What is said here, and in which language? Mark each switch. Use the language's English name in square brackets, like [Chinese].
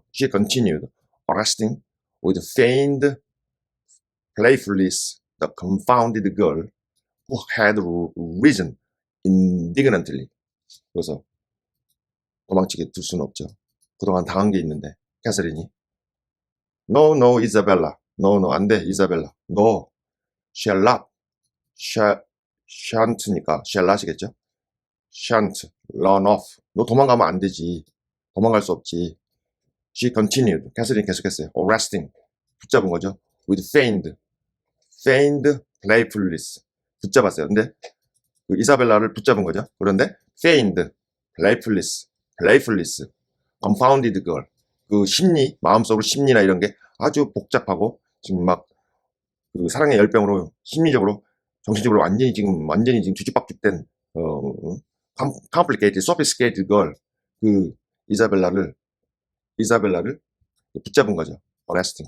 [English] She continued, arresting with feigned playfulness the confounded girl who had risen indignantly. [Korean] 그래서 도망치게 둘 수는 없죠. 그동안 당한 게 있는데 캐서린이 [English] No, no, Isabella. No, no, [Korean] 안 돼, 이사벨라. [English] No, shall not. [Korean] shan't니까 shall not이겠죠. [English] shan't run off. [Korean] 너 도망가면 안 되지. 도망갈 수 없지. [English] She continued. [Korean] 캐서린 계속했어요. arresting. 붙잡은 거죠. [English] with feigned playfulness. [Korean] 붙잡았어요. 근데 그 이사벨라를 붙잡은 거죠. 그런데 [English] feigned playfulness, confounded girl. [Korean] 그 심리, 마음속으로 심리나 이런 게 아주 복잡하고 지금 막 그 사랑의 열병으로 심리적으로 정신적으로 완전히 지금 뒤죽박죽된 [English] complicated, sophisticated girl [Korean] 그 이사벨라를 붙잡은 거죠. arresting.